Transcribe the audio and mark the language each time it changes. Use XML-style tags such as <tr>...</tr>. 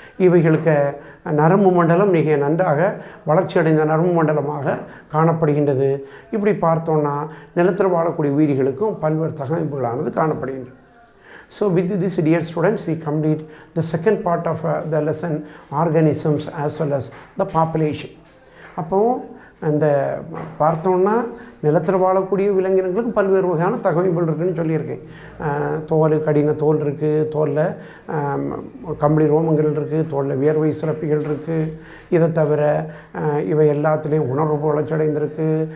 <ta>இவைகளுக்கு நரம்பு மண்டலம் மிக நன்றாக வளர்ச்சியடைந்த நரம்பு மண்டலமாக காணப்படுகின்றது. இப்படி பார்த்தோன்னா நிலத்தில் வாழக்கூடிய உயிரிகளுக்கும் பல்வேறு தகவமைப்புகளானது காணப்படுகின்றது.</ta> <en>So with this, dear students, we complete the second part of the lesson, organisms as well as the population.</en> <ta>அப்போ அந்த பார்த்தோன்னா நிலத்தில் வாழக்கூடிய விலங்கினங்களுக்கு பல்வேறு வகையான தகவமைப்புகள் இருக்குதுன்னு சொல்லியிருக்கேன். தோல், கடின தோல் இருக்குது, தோலில் கம்பளி ரோமங்கள் இருக்குது, தோலில் வியர்வை சுரப்பிகள் இருக்குது. இதை தவிர இவை எல்லாத்துலேயும் உணர்வு வளர்ச்சியடைந்திருக்கு.</ta>